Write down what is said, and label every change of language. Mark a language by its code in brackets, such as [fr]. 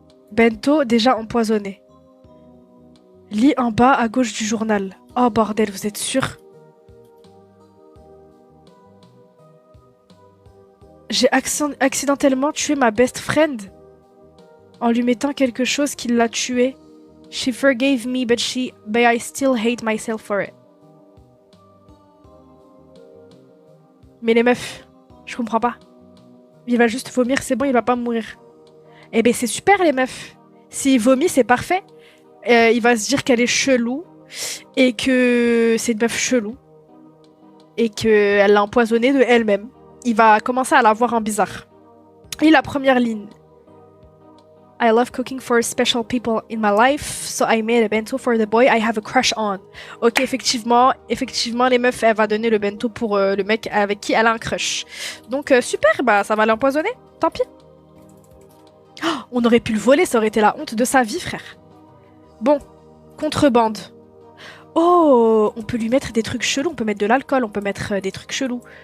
[fr] Bento, déjà empoisonné. Lis en bas à gauche du journal. Oh bordel, vous êtes sûr? J'ai accidentellement tué ma [en] best friend [fr] en lui mettant quelque chose qui l'a tué. [en] She forgave me, but I still hate myself for it. [fr] Mais les meufs, je comprends pas. Il va juste vomir, c'est bon, il va pas mourir. Eh ben c'est super les meufs. S'il vomit, c'est parfait. Il va se dire qu'elle est chelou et que c'est une meuf chelou et qu'elle l'a empoisonnée de elle-même. Il va commencer à la voir en bizarre. Et la première ligne. [en] I love cooking for special people in my life, so I made a bento for the boy I have a crush on. [fr] Ok, effectivement, les meufs, elle va donner le bento pour le mec avec qui elle a un crush. Donc super, bah ça va l'empoisonner, tant pis. Oh, on aurait pu le voler, ça aurait été la honte de sa vie, frère. Bon, contrebande. Oh, on peut lui mettre des trucs chelous, on peut mettre de l'alcool, on peut mettre des trucs chelous.